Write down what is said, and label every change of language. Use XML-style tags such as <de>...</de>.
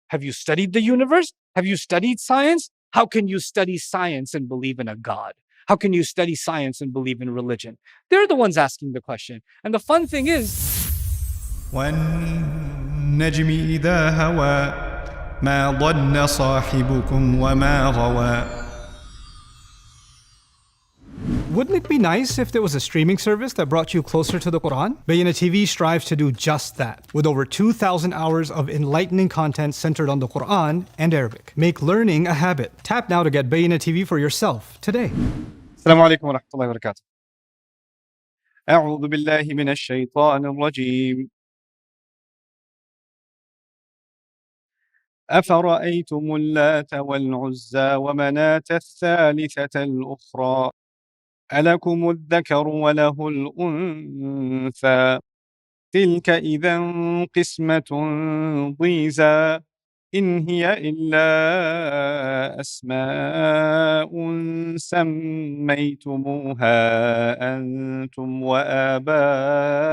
<en>Have you studied the universe? Have you studied science? How can you study science and believe in a God? How can you study science and believe in religion? They're the ones asking the question. And the fun thing is,</en> <ar>والنجم إذا هوى ما ضل صاحبكم وما غوى.</ar> <en>Wouldn't it be nice if there was a streaming service that brought you closer to the Quran? Bayyinah TV strives to do just that, with over 2,000 hours of enlightening content centered on the Quran and Arabic. Make learning a habit. Tap now to get Bayyinah TV for yourself today.</en> <ar>Assalamu alaikum wa rahmatullahi wa barakatuh. أعوذ بالله من الشيطان الرجيم. أفرأيتم اللات والعزى ومناة الثالثة الأخرى ألكم الذكر وله الأنثى تلك إذا قسمة ضيزى إن هي إلا أسماء سميتموها أنتم وآباؤكم</ar>